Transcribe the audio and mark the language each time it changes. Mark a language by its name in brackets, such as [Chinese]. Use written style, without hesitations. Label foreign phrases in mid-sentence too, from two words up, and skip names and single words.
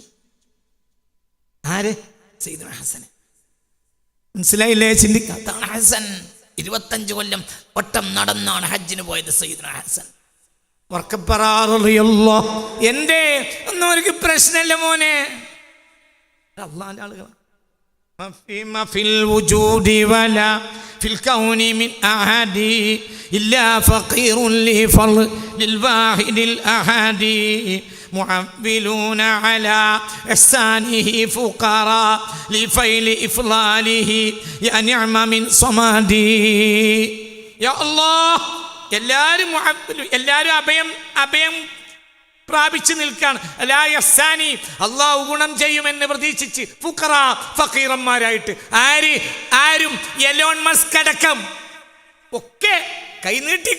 [Malayalam] ആര്? സയ്യിദുനാ ഹസൻ. മനസ്സിലായില്ലേ? ചിന്തിക്കാത്താണ് ഹസൻ. 25 കൊല്ലം വട്ടം നടന്നാണ് ഹജ്ജിന് പോയത് സയ്യിദുനാ ഹസൻ. എന്തേ ഒന്നും അവർക്ക് പ്രശ്നമില്ല മോനെ. അള്ളാന്റെ ആളുകളാണ്. [Arabic] ما في الوجود ولا في الكون من أحد إلا فقير لفضل للواحد الأحد معولون على إحسانه فقراء لفيل إفضاله يا نعم من صمدي يا الله. [Malayalam] എല്ലാവരും അഭയം പ്രാപിച്ചു നിൽക്കാണ്. അല്ലാഹു ഗുണം ചെയ്യുമെന്ന് പ്രതീക്ഷിച്ച് ഫക്കീറന്മാരായിട്ട് ആരും എലോൺ മസ്ക് അടക്കം ഒക്കെ കൈനീട്ടിക്ക.